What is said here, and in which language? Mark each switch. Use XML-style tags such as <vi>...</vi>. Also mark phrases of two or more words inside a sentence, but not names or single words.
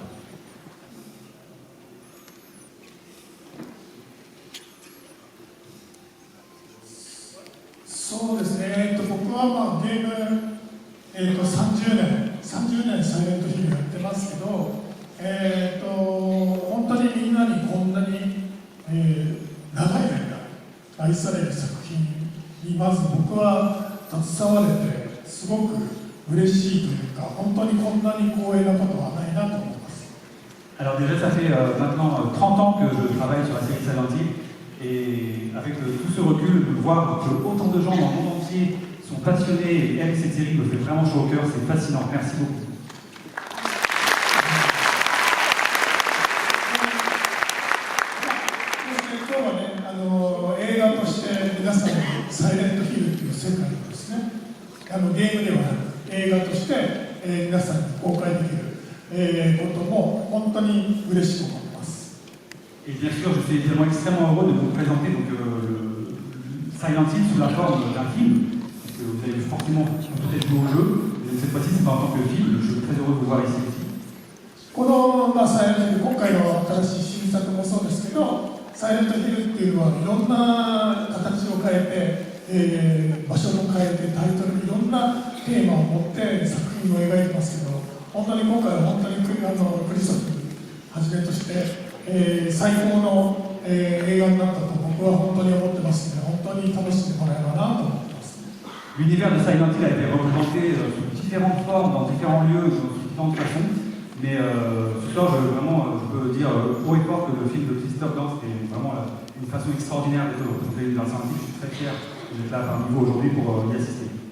<ja>30 年サイレントヒルやってますけど、本当にみんなにこんなに、長い間愛される作品にまず僕は携われてすごく嬉しいというか、本当にこんなに光栄なことはないなと思います。</ja> <fr>Alors déjà, ça fait maintenant 30 ans que je travaille sur la série Silent Hill, et avec tout ce recul, de voir que autant de gens dans le monde entier sont passionnés et aiment cette série me fait vraiment chaud au cœur, c'est fascinant. Merci beaucoup.</fr> <ja>映画として皆さんにサイレントヒルという世界をですね、ゲームではなく映画として、皆さんに公開できる、ことも本当に嬉しく思います。</ja> <fr>Et bien sûr, je suis évidemment extrêmement heureux de vous présenter donc, Silent Hill sous la forme d'un film. Vous avez forcément peut-être joué au jeu, mais cette fois-ci c'est pas en tant que film, je suis très heureux de vous voir ici aussi.</fr> <ja>この、サイレントヒル、今回の新しい新作もそうですけど、サイレントヒルっていうのはいろんな形を変えて、場所も変えて、タイトルにいろんなテーマを持って作品を描いてますけど、本当に今回は本当にクリストフはじめとして、最高の、映画になったと僕は本当に思ってますので、本当に楽しんでもらえればなと思ってます。</ja> <fr>L'univers de Silent Hill a été représenté sous différentes formes, dans différents lieux, sous différentes façons. Mais ce soir, je peux dire haut et fort que le film de Christophe Gans est vraiment une façon extraordinaire d'être représenté dans Silent Hill. Je suis très fier d'être là parmi vous aujourd'hui pour y assister.</fr>